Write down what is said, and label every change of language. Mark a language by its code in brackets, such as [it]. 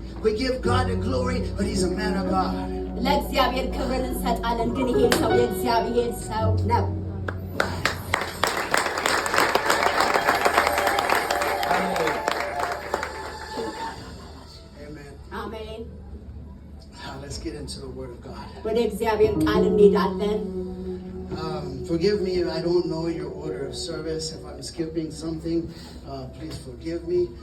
[en] We give God the glory, but he's a man of God. [am] ለእግዚአብሔር ክብርን እንሰጣለን፣ ግን ይሄ ሰው የእግዚአብሔር ሰው ነው። አሜን። [en] Let's get into the word of God. [am] ወደ እግዚአብሔር ቃል እንሄዳለን። [en] Forgive me if I don't know your order of service. If I'm skipping something, please forgive me.